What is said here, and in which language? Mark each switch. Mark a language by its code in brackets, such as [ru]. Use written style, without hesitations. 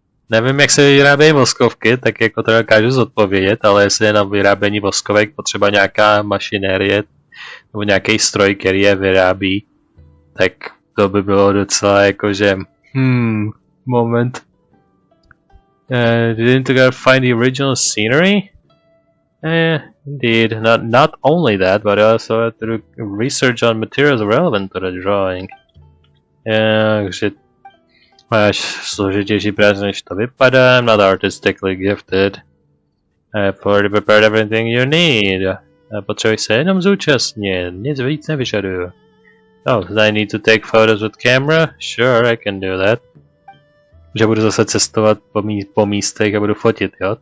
[cs] Nevím, jak se vyrábějí voskovky, tak jako to dokážu zodpovědět, ale jestli je na vyrábění voskovek potřeba nějaká mašinérie nebo nějaký stroj, který je vyrábí, tak to by bylo docela jakože moment. [en] Didn't you find the original scenery? Indeed. Not only that, but I also had to do research on materials relevant to the drawing. [cs] Takže máš složitější práci, než to vypadá. [en] I'm not artistically gifted. I've already prepared everything you need. [cs] Potřebuji se jenom zúčastnit, nic víc nevyžaduju. [en] Oh, I need to take photos with camera? Sure, I can do that. [cs] Že budu zase cestovat po místech a budu fotit, jo?